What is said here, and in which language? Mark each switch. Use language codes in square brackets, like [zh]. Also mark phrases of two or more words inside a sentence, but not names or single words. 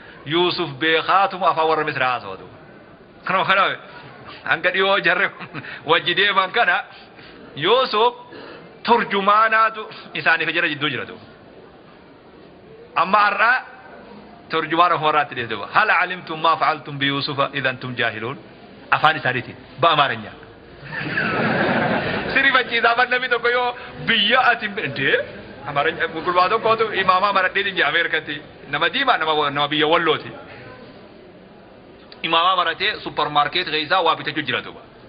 [om] Yuusuf beekaatuma afaan warra Misraa haasawa duuba. Kanuma kana hanga dhiyoo jarre wajji deeman kana Yuusuf turjumaanaatu isaaniif jira jidduu jira duuba. Amma har'aa turjumaana ofuma irraatti dhiyeesse duuba. [ar] "هل علمتم ما فعلتم بيوسف إذ أنتم جاهلون؟" [om] Afaan isaaniitiin ba'a Amaaranya. Sirrifachiisaa afaan namni tokko yoo biyya ati hin beekne, Amaaranya gurgurbaa tokkootu imaamaa maradhee dinjii Ameerikatti. Nama diimaa, nama, nama biyya Wallooti. Imaamaa maratee supparmaarkeet keessaa waa bitachuu jira duuba.